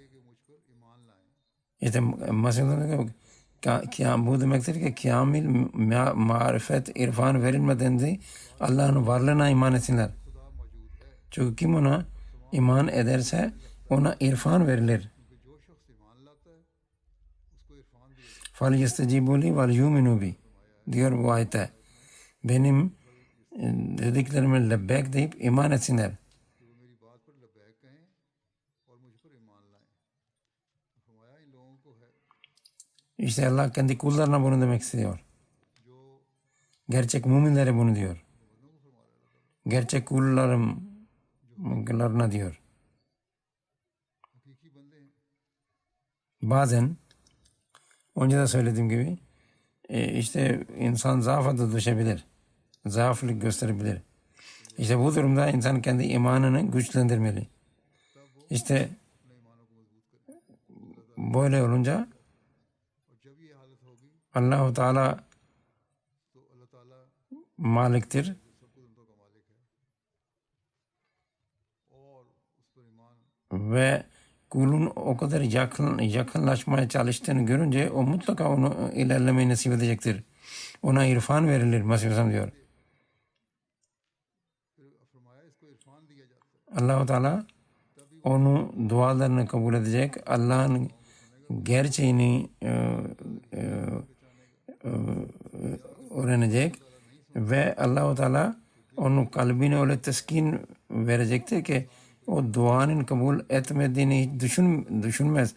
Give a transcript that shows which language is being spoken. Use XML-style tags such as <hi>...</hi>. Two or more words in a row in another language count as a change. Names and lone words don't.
<tr>İşte mesela bu demektir ki kamil marifet, irfan verilmeden de Allah'ın varlığına iman etsinler. Çünkü kim ona iman ederse ona irfan verilir.</tr> <ar>فَلْيَسْتَجِيبُوا لِي وَلْيُؤْمِنُوا بِي</ar> <tr>diyor bu ayette. Benim dediklerime lebbek deyip iman etsinler.</tr> <hi>कि वो मेरी बात पर लबैक कहें और मुझ पर ईमान लाएं। फरमाया इन लोगों को है</hi> <tr>İşte Allah kendi kullarına bunu demek istiyor.</tr> <hi>जो</hi> <tr>Gerçek müminlere bunu diyor.</tr> <hi>बंदों को फरमा रहा था</hi> <tr>Gerçek kullarına diyor.</tr> <hi>हकीकी बंदे हैं।</hi> <tr>Bazen önce de söylediğim gibi işte insan zaafa da düşebilir. Zaaflık gösterebilir. İşte bu durumda insan kendi imanını güçlendirmeli. İşte</tr> <hi>अपने ईमानों को मजबूत करे</hi> <tr>böyle olunca</tr> <hi>और जब ये हालत होगी</hi> <tr>Allah-u Teala</tr> <hi>तो अल्लाह ताला</hi> <tr>maliktir</tr> <hi>सब कुदरतों का मालिक है और उस पर ईमान</hi> <tr>ve kulun o kadar yakınlaşmaya çalıştığını görünce o mutlaka onu ilerlemeyi nasip edecektir. Ona irfan verilir Mesih diyor.</tr> <hi>फिर फरमाया इसको इरफान दिया जाता है</hi> <tr>Allah-u Teala onu dualarını kabul edecek. Allah'ın gerçeğini öğrenecek ve Allah-u Teala onun kalbine öyle teskin verecektir ki o duanın kabul etmediğini hiç düşünmez.</tr>